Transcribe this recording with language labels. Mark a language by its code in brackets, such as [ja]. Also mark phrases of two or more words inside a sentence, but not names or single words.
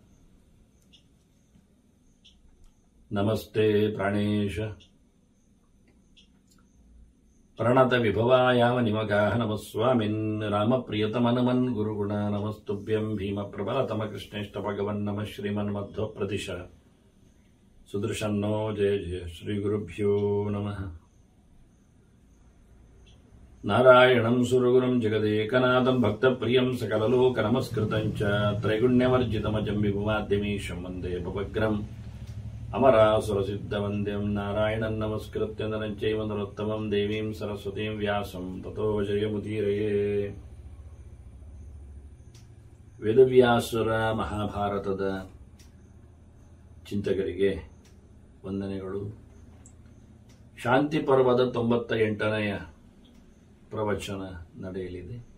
[sa] ನಮಸ್ತೆ ಪ್ರಾಣೇಶ ಪ್ರಣತ ವಿಭವಾಯಾಮ ನಿಮಗಾಹ ನಮಸ್ವಾಮಿನ್ ರಾಮಪ್ರಿಯತಮನಮನ್ ಗುರುಗುಣ ನಮಸ್ತುಭ್ಯಂ ಭೀಮ ಪ್ರಬಲತಮ ಕೃಷ್ಣೇಷ್ಟ ಭಗವನ್ ನಮ ಶ್ರೀಮನ್ ಮಧ್ವ ಪ್ರದಿಶ ಸುದೃಶನ್ನೋ ಜಯ ಜಯ ಶ್ರೀ ಗುರುಭ್ಯೋ ನಮಃ. ನಾರಾಯಣಂ ಸುರಗುರುಂ ಜಗದೇಕನಾಥಂ ಭಕ್ತಪ್ರಿಯಂ ಸಕಲಲೋಕ ನಮಸ್ಕೃತಂ ಚ ತ್ರೈಗುಣ್ಯವರ್ಜಿತಮಜಂ ವಿಭುಮಾದ್ಯಮೀಶಂ ವಂದೇ ಭವಗ್ರಂ ಅಮರಾಸುರಸಿದ್ಧವಂದ್ಯಂ ನಾರಾಯಣಂ ನಮಸ್ಕೃತ್ಯ ನರಂಚೈವ ನರೋತ್ತಮಂ ದೇವೀಂ ಸರಸ್ವತೀಂ ವ್ಯಾಸಂ ತತೋ ಜಯಮುದೀರಯೇ. [kn] ವೇದವ್ಯಾಸುರ ಮಹಾಭಾರತದ ಚಿಂತಕರಿಗೆ ವಂದನೆಗಳು. ಶಾಂತಿ ಪರ್ವದ 98ನೆಯ ಪ್ರವಚನ ನಡೆಯಲಿದೆ.